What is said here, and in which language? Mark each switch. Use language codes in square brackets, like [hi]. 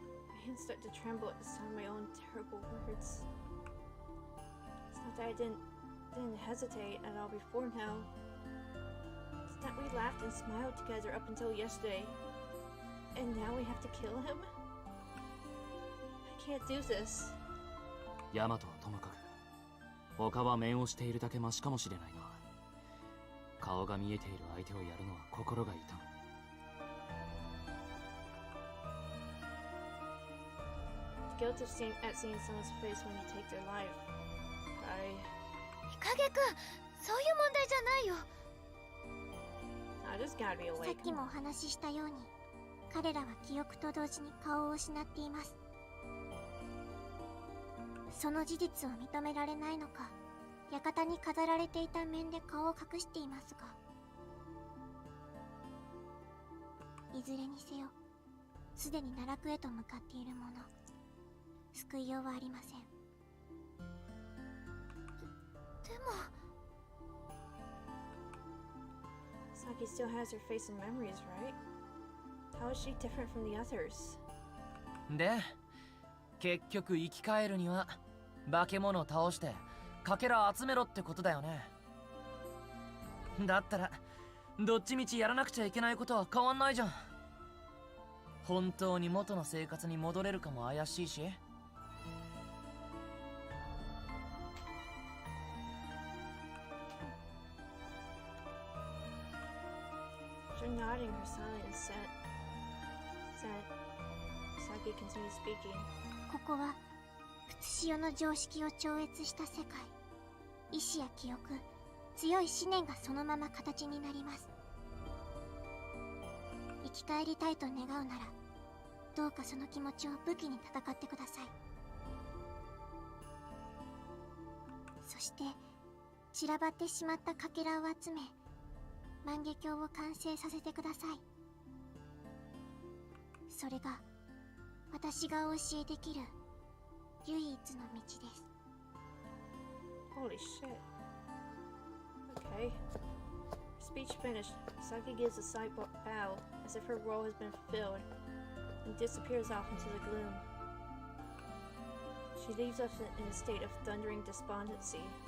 [en] My hands start to tremble at the sound of my own terrible words. It's not that I didn't hesitate at all before now. It's that we laughed and smiled together up until yesterday, and now we have to kill him? I can't do this. [ja] ヤマトはともかく他は面をしているだけマシかもしれないが、顔が見えている相手をやるのは心が痛む。 [en] The guilt of seeing someone's face when you take their life. [ja] 日陰くん、そういう問題じゃないよ。 [en] I just gotta be [ja] さ [en] awake. [ja] っきもお話ししたように、彼らは記憶と同時に顔を失っています。その事実を認められないのか、館に飾られていた面で顔を隠していますが、いずれにせよすでに奈落へと向かっているもの、救いようはありません。でも [en] Saki still has her face and memories, right? How is she different from the others? [ja] で結局生き返るには化け物を倒してかけら集めろってことだよね。だったらどっちみちやらなくちゃいけないことは変わんないじゃん。本当に元の生活に戻れるかも怪しいし。 [en] After nodding her silent assent, Saki continued speaking. [ja] ここは普通潮の常識を超越した世界。意志や記憶、強い思念がそのまま形になります。生き返りたいと願うなら、どうかその気持ちを武器に戦ってください。そして散らばってしまったかけらを集め万華鏡を完成させてください。それが私がお教えできる唯一の道です。 [en] Holy shit. Okay. Speech finished. Saki gives a side bow as if her role has been fulfilled and disappears off into the gloom. She leaves us in a state of thundering despondency.